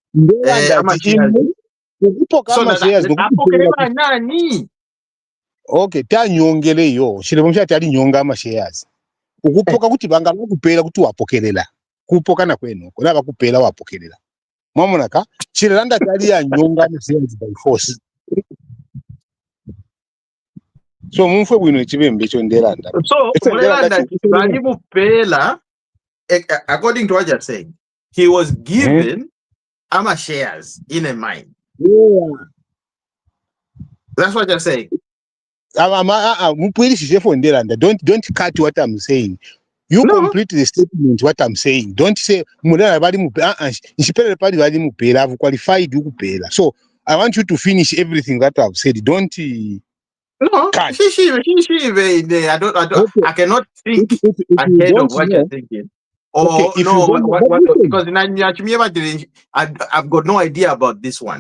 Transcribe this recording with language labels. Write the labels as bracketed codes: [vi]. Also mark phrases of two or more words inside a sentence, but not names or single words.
[bem] apokeleba nani? Okay, ta nyongele yo. Shile mumsha tali nyonga ama shares. Ukupoka kuti banga kupela kuti wapokelela. kupokana kwenu kulaba kupela wapokelela mwamonaka chiranda tali ya nyonga musenzi [en] by force [bem] so mumfwe bwino chibembe cho ndelanda So Mulelanda bali mupela, [en] according to what you're saying, he was given ama shares in a mine. Yeah. That's what you're saying. Don't cut what I'm saying. You complete the statement what I'm saying. Don't say [bem] Mulera bali mupela. Nshipele pali bali mupela. [en] I've qualified you kupela. So I want you to finish everything that I've said. Don't no. cut. I don't. Okay. I cannot think ahead of what you're thinking. Or okay, no, because I've got no idea about this one.